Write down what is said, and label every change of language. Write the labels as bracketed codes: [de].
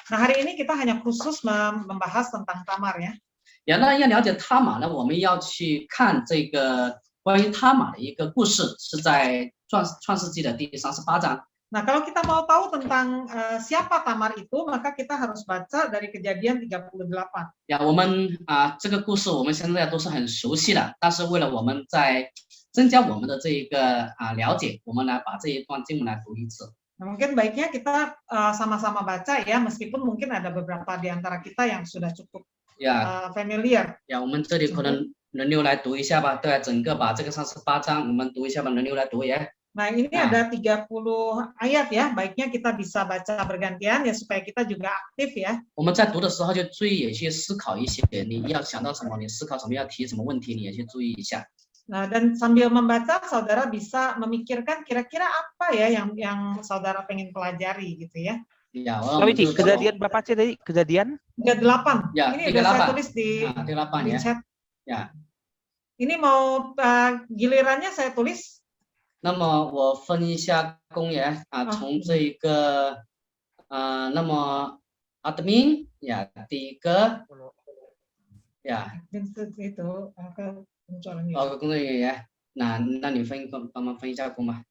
[id] Nah, hari ini kita hanya khusus membahas tentang Tamar ya. [zh] 那要了解他玛呢，我们要去看这个关于他玛的一个故事，是在创世纪的第38章。 [id] Nah, kalau kita mau tahu tentang siapa Tamar itu, maka kita harus baca dari Kejadian 38. [zh] 呀，我们这个故事我们现在都是很熟悉的，但是为了我们在增加我们的这一个了解，我们来把这一段经文来读一次。 [id] Nah, mungkin baiknya kita sama-sama baca ya, meskipun mungkin ada beberapa di antara kita yang sudah cukup 呀 familiar. [zh] 呀，我们这里可能轮流来读一下吧，对，整个把这个38章我们读一下吧，轮流来读呀。 [id] Nah, ini ada 30 ayat ya, baiknya kita bisa baca bergantian ya supaya kita juga aktif ya. [zh] 我们在读的时候就注意也去思考一些，你要想到什么，你思考什么，要提什么问题，你也去注意一下。 [id] Nah, dan sambil membaca, saudara bisa memikirkan kira-kira apa ya yang saudara pengen pelajari gitu ya. Ya, Sorry, Ci, kejadian berapa sih tadi? Kejadian? 38. Ya, Ini udah saya tulis di 38 di ya. chat. Ya. Ini mau gilirannya saya tulis. [zh] 那么我分一下公言从这个那么 admin 呀，第一个呀， [id] itu pengecualian. [zh] 工作人员，那你帮忙分一下工吧。